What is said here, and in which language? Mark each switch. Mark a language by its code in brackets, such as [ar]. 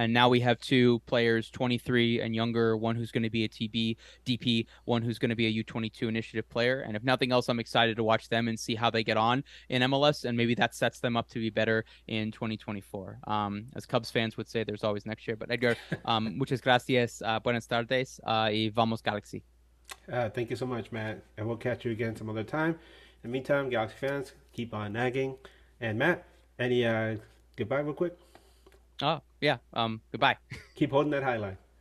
[en] And now we have two players, 23 and younger, one who's going to be a TB DP, one who's going to be a U22 initiative player. And if nothing else, I'm excited to watch them and see how they get on in MLS, and maybe that sets them up to be better in 2024. As Cubs fans would say, there's always next year. [es] But Edgar, muchas gracias, buenas tardes, y vamos Galaxy. [en] Thank you so much, Matt. And we'll catch you again some other time. In the meantime, Galaxy fans, keep on nagging. And Matt, any goodbye real quick? Oh, yeah. Goodbye. Keep holding that highlight.